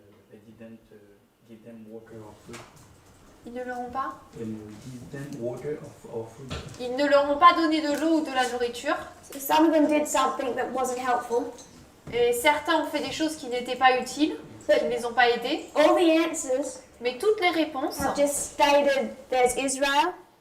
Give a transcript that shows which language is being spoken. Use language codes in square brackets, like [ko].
[en] They didn't give them water or food. [fr] Ils ne leur ont pas? [en] Give them water or food. [fr] Ils ne leur ont pas donné de l'eau ou de la nourriture. [en] So some of them did something that wasn't helpful. [fr] Et certains ont fait des choses qui n'étaient pas utiles, qui ne les ont pas aidés. [en] All the answers [fr] Mais toutes les réponses [en] have just stated there's Israel.